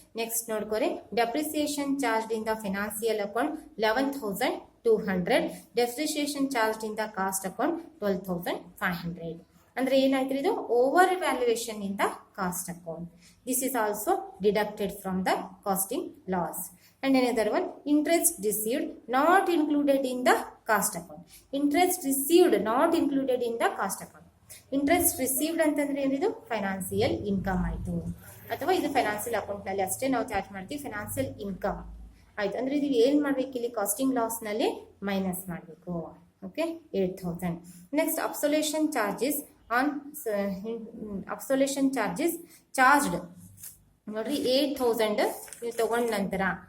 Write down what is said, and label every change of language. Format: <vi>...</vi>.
<en>Next ನೋಡ್ಕೋರಿ, depreciation charge in the financial account 11,200, depreciation charge in the cost account 12,500.</en> <kn>ಅಂದ್ರೆ ಏನಾಯ್ತು, ಇದು</kn> <en>Over valuation in the cost account. This is also deducted from the costing loss. And another one, interest received not included in the cost account. Interest received not included in the cost account.</en> <kn>Interest received ಅಂತಂದ್ರೆ ಏನಿದು, financial income ಆಯ್ತು, ಅಥವಾ ಇದು financial account ನಲ್ಲಿ ಅಷ್ಟೇ ನಾವು charge ಮಾಡ್ತೀವಿ, financial income ಆಯ್ತು. ಅಂದ್ರೆ ಇದು ಏನ್ ಮಾಡ್ಬೇಕು, ಇಲ್ಲಿ ಕಾಸ್ಟಿಂಗ್ ಲಾಸ್ ನಲ್ಲಿ ಮೈನಸ್ ಮಾಡಬೇಕು.</kn> <en>Okay, 8,000. Next absolution charges on absolution charges charged. ನೋಡ್ರಿ, 8,000</en> <kn>ನೀವು ತಗೊಂಡ ನಂತರ</kn>